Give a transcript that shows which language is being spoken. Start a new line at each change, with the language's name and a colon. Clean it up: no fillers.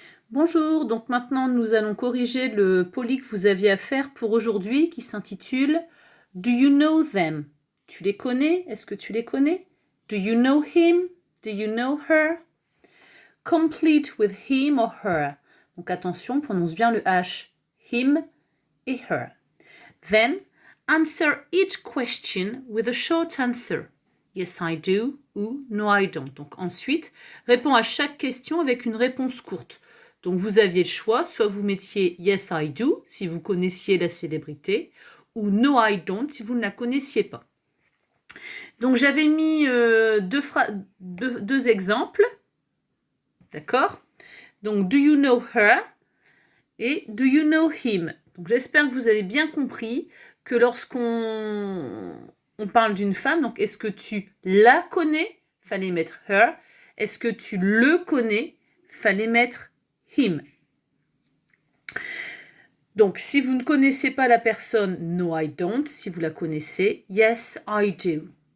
French: Bonjour, donc maintenant nous allons corriger le poli que vous aviez à faire pour aujourd'hui qui s'intitule
English: Do you know them?
French: Tu les connais? Est-ce que tu les connais?
English: Do you know him? Do you know her? Complete with him or her.
French: Donc attention, prononce bien le H. Him et her.
English: Then, answer each question with a short answer. Yes, I do ou No, I don't.
French: Donc ensuite, réponds à chaque question avec une réponse courte. Donc vous aviez le choix, soit vous mettiez
English: Yes, I do
French: si vous connaissiez la célébrité, ou
English: No, I don't
French: si vous ne la connaissiez pas. Donc j'avais mis deux exemples, d'accord? Donc
English: Do you know her
French: et
English: Do you know him?
French: Donc j'espère que vous avez bien compris que lorsqu'on parle d'une femme, donc est-ce que tu la connais? Fallait mettre her. Est-ce que tu le connais? Fallait mettre him. Donc si vous ne connaissez pas la personne,
English: no I don't.
French: Si vous la connaissez,
English: yes I do.